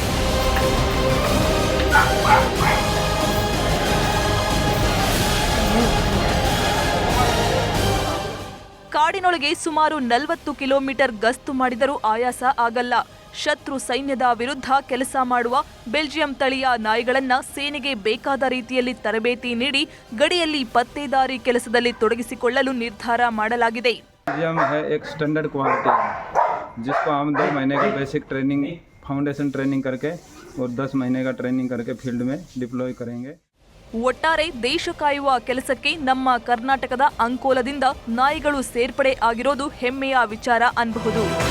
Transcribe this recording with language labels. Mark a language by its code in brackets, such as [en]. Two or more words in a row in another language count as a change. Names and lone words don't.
[kn] ಕಾಡಿನೊಳಗೆ ಸುಮಾರು 40 ಕಿಲೋಮೀಟರ್ ಗಸ್ತು ಮಾಡಿದರೂ ಆಯಾಸ ಆಗಲ್ಲ. ಶತ್ರು ಸೈನ್ಯದ ವಿರುದ್ಧ ಕೆಲಸ ಮಾಡುವ ಬೆಲ್ಜಿಯಂ ತಳಿಯ ನಾಯಿಗಳನ್ನ ಸೇನೆಗೆ ಬೇಕಾದ ರೀತಿಯಲ್ಲಿ ತರಬೇತಿ ನೀಡಿ ಗಡಿಯಲ್ಲಿ ಪತ್ತೇದಾರಿ ಕೆಲಸದಲ್ಲಿ ತೊಡಗಿಸಿಕೊಳ್ಳಲು ನಿರ್ಧಾರ ಮಾಡಲಾಗಿದೆ. [en] standard quality [hi] जिसको हम 2 महीने का [en] basic training foundation training [hi] करके और 10 महीने का ट्रेनिंग करके फील्ड में डिप्लॉय करेंगे. [kn] ಒಟ್ಟಾರೆ ದೇಶ ಕಾಯುವ ಕೆಲಸಕ್ಕೆ ನಮ್ಮ ಕರ್ನಾಟಕದ ಅಂಕೋಲದಿಂದ ನಾಯಿಗಳು ಸೇರ್ಪಡೆ ಆಗಿರೋದು ಹೆಮ್ಮೆಯ ವಿಚಾರ ಅನ್ನಬಹುದು.